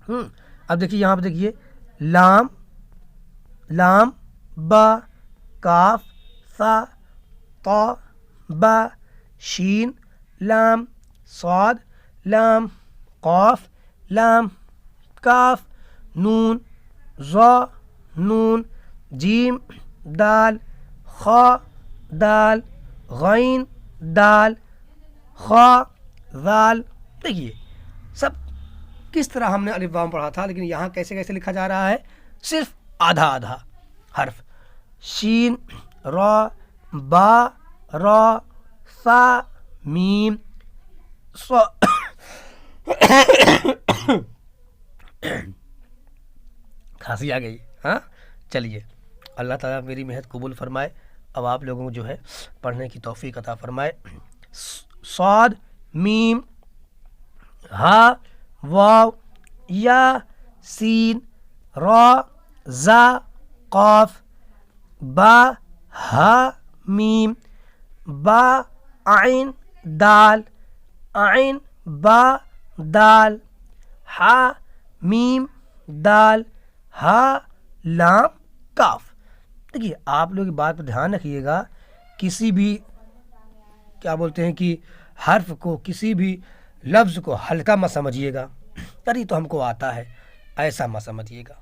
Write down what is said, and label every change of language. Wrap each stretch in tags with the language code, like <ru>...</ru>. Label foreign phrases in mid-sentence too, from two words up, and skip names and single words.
<ur>اب دیکھیے یہاں پہ دیکھیے لام لام با کاف سا طا با شین لام صاد لام قاف لام کاف نون ظا نون جیم دال خا دال غین دال خا ذال. دیکھیے سب کس طرح ہم نے الف وام پڑھا تھا، لیکن یہاں کیسے کیسے لکھا جا رہا ہے، صرف آدھا آدھا حرف. شین را با را سا میم صا. کھانسی آ گئی. ہاں چلیے اللہ تعالیٰ میری محنت قبول فرمائے. اب آپ لوگوں کو جو ہے پڑھنے کی توفیق عطا فرمائے. صاد میم ہا واو یا سین را زا قاف با ہا میم با عین دال عین با دال ہا میم دال ہا لام کاف. دیکھیے آپ لوگ بات پہ دھیان رکھیے گا، کسی بھی کیا بولتے ہیں کہ حرف کو، کسی بھی لفظ کو ہلکا مت سمجھیے گا، یعنی تو ہم کو آتا ہے ایسا مت سمجھیے گا.</ur>